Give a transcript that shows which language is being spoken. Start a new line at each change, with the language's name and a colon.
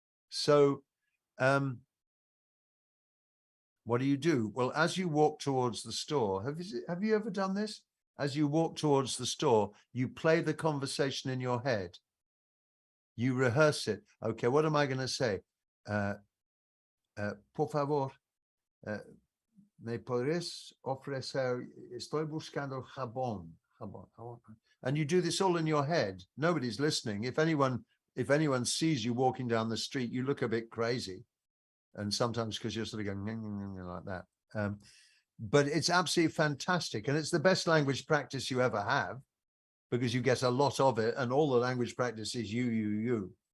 English: So what do? Well, as you walk towards the store, have you ever done this? As you walk towards the store, you play the conversation in your head. You rehearse it. Okay, what am I going to say?
Spanish: Por favor, me podrías ofrecer, estoy buscando jabón.
English: And you do this all in your head. Nobody's listening. If anyone sees you walking down the street, you look a bit crazy. And sometimes because you're sort of going like that. But it's absolutely fantastic. And it's the best language practice you ever have, because you get a lot of it, and all the language practice is you.